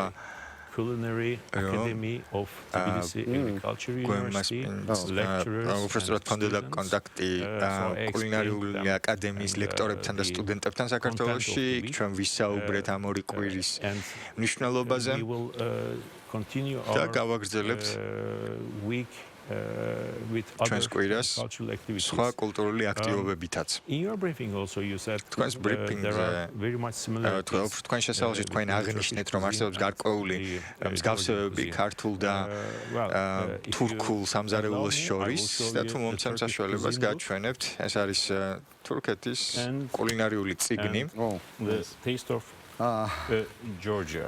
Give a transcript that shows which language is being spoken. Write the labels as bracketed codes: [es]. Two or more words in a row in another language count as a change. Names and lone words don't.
[en] Culinary Academy of Tbilisi Agriculture University lecturers. [ka] უბრალოდ ქონდა კონტაქტი კულინარიული აკადემიის ლექტორებთან და სტუდენტებთან საქართველოში. ჩვენ ვისაუბრეთ ამ ორი კვირის მნიშვნელობაზე. და გავაგრძელებთ with ჩვენს other კვირას [en] cultural activities. [ka] სხვა კულტურული აქტივობებითაც. [en] In your briefing also you said [ka] თქვენს ბრიფინგზე [en] there are very much similarities. [ka] თქვენ შესაძლოა თქვენ აღნიშნეთ რომ არსებობს გარკვეული მსგავსებები ქართულ და თურქულ სამზარეულოს შორის და თუ მომცემ საშუალებას გაჩვენებთ ეს არის თურქეთის კულინარიული წიგნი [en] The Taste of Georgia.